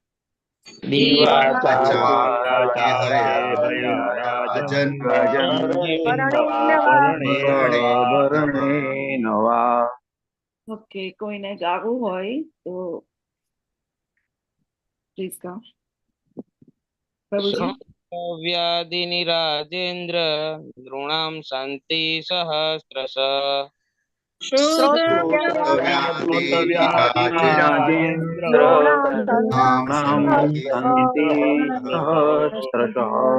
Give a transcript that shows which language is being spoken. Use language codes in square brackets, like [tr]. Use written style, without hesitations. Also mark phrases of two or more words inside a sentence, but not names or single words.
[gu] ઓકે, કોઈને ગાવું હોય તો પ્લીઝ ગાઓ. પ્રભુજી. [sa] व्याधिनिराजेन्द्र नृणां सन्ति सहस्रश श्रोतव्याधिनिराजेन्द्र नृणां सन्ति सहस्रशः